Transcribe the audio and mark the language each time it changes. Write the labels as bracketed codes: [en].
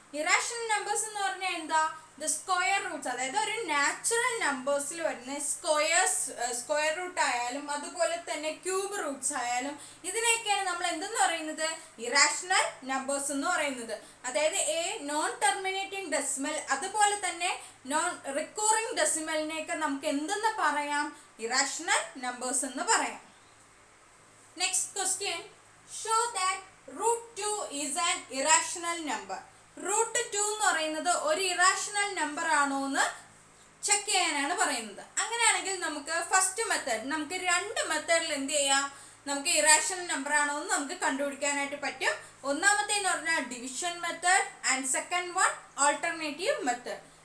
[ml] Irrational numbers എന്ന് പറഞ്ഞാൽ എന്താ ദ സ്ക്വയർ റൂട്ട്സ്, അതായത് ഒരു നാച്ചുറൽ നമ്പേഴ്സിൽ വരുന്ന സ്ക്വയർ റൂട്ട് ആയാലും അതുപോലെ തന്നെ ക്യൂബ് റൂട്ട്സ് ആയാലും ഇതിനെയൊക്കെയാണ് നമ്മൾ എന്തെന്ന് പറയുന്നത് ഇറാഷണൽ നമ്പേഴ്സ് എന്ന് പറയുന്നത്. അതായത് നോൺ ടെർമിനേറ്റിംഗ് ഡെസിമൽ അതുപോലെ തന്നെ നോൺ റിക്കറിംഗ് ഡെസിമലിനെയൊക്കെ നമുക്ക് എന്തെന്ന് പറയാം ഇറാഷണൽ നമ്പേഴ്സ് എന്ന് പറയാം. [en] Next question, show that root 2 is an irrational number. [ml] root 2 എന്ന് പറയുന്നത് ഒരു ഇറാഷണൽ നമ്പർ ആണോ എന്ന് ചെക്ക് ചെയ്യാനാണ് പറയുന്നത്. അങ്ങനെയാണെങ്കിൽ നമുക്ക് ഫസ്റ്റ് മെത്തേഡ്, നമുക്ക് 2 മെത്തേഡിൽ എന്ത് ചെയ്യാം, നമുക്ക് ഇറാഷണൽ നമ്പർ ആണോ എന്ന് നമുക്ക് കണ്ടുപിടിക്കാനായിട്ട് പറ്റും. ഒന്നാമത്തേന്ന് പറഞ്ഞാൽ division method and second one alternative method.